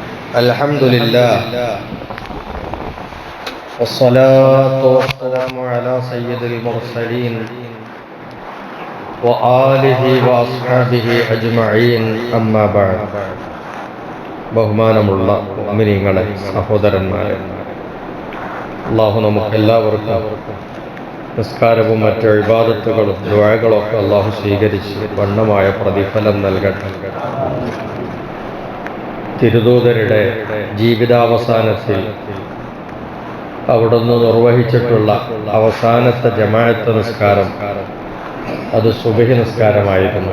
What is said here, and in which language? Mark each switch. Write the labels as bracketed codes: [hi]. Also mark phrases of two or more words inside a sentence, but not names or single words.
[ar] الحمد لله والصلاة والسلام على سيد المرسلين وآله وأصحابه أجمعين أما بعد. [ml] ബഹുമാനമുള്ള മുഅ്മിനീങ്ങളെ, സഹോദരന്മാരെ, അല്ലാഹു നമുക്കെല്ലാവർക്കും നിസ്കാരവും മറ്റ് ഇബാദത്തുകളും ദുആകളും ഒക്കെ അല്ലാഹു സ്വീകരിച്ച് വണ്ണമായ പ്രതിഫലം നൽകട്ടെ. തിരുദൂതരുടെ ജീവിതാവസാനത്തിൽ അവിടുന്ന് നിർവഹിച്ചിട്ടുള്ള അവസാനത്തെ ജമാഅത്ത് നിസ്കാരം അത് സുബഹി നിസ്കാരമായിരുന്നു.